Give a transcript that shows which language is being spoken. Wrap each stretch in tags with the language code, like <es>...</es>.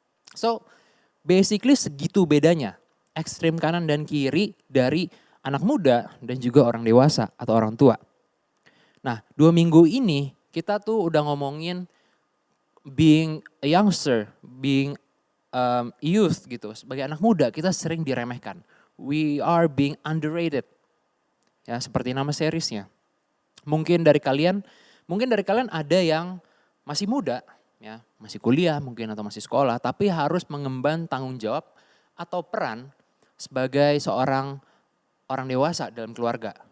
<en>So basically</en> <id>segitu bedanya, ekstrim kanan dan kiri dari anak muda dan juga orang dewasa atau orang tua. Nah 2 minggu ini kita tuh udah ngomongin</id> <en>being a youngster, being youth</en> <id>gitu. Sebagai anak muda kita sering diremehkan.</id> <en>We are being underrated.</en> <id>Ya, seperti nama seriesnya. Mungkin dari kalian ada yang masih muda, ya, masih kuliah mungkin atau masih sekolah, tapi harus mengemban tanggung jawab atau peran sebagai seorang orang dewasa dalam keluarga.</id>